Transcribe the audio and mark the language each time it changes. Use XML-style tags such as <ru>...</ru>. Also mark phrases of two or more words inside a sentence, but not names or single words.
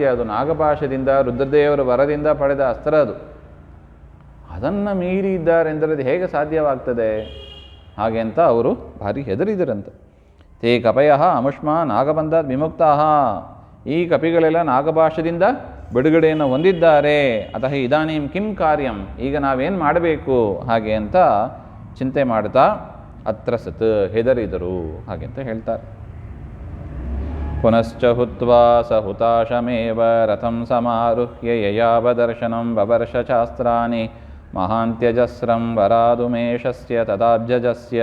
<kn>ಅದು ನಾಗಪಾಶದಿಂದ ರುದ್ರದೇವರ ವರದಿಂದ ಪಡೆದ ಅಸ್ತ್ರ, ಅದನ್ನು ಮೀರಿ ಇದ್ದಾರೆ ಎಂದರೆ ಅದು ಹೇಗೆ ಸಾಧ್ಯವಾಗ್ತದೆ? ಹಾಗೆ ಅಂತ ಅವರು ಭಾರಿ ಹೆದರಿದರಂತೆ.</kn> <sa>ತೇ ಕಪಯ ಅಮುಷ್ಮಾ ನಾಗಬಂಧಾತ್ ವಿಮುಕ್ತಾ,</sa> <kn>ಈ ಕಪಿಗಳೆಲ್ಲ ನಾಗಪಾಶದಿಂದ ಬಿಡುಗಡೆಯನ್ನು ಹೊಂದಿದ್ದಾರೆ.</kn> <sa>ಅತಃ ಇದಾನೀಂ ಕಿಂ ಕಾರ್ಯಂ,</sa> <kn>ಈಗ ನಾವೇನು ಮಾಡಬೇಕು ಹಾಗೆ ಅಂತ ಚಿಂತೆ ಮಾಡ್ತಾ ಅತ್ರ ಸತ್ ಹೆದರಿದರು ಹಾಗೆ ಅಂತ ಹೇಳ್ತಾರೆ.</kn> <sa>ಪುನಶ್ಚ ಹುತ್ವಾ ಸ ಹುತಾಶಮೇವ ರಥಂ ಸಮಾರುಹ್ಯ ಯಯಾವದರ್ಶನಂ ಬಬರ್ಷ ಶಾಸ್ತ್ರಾಣಿ ಮಹಾಂತ್ಯಜಸ್ರಂ ವರಾದುಮೇಶಸ್ಯ ತದಾಬ್ಜಜಸ್ಯ.</sa>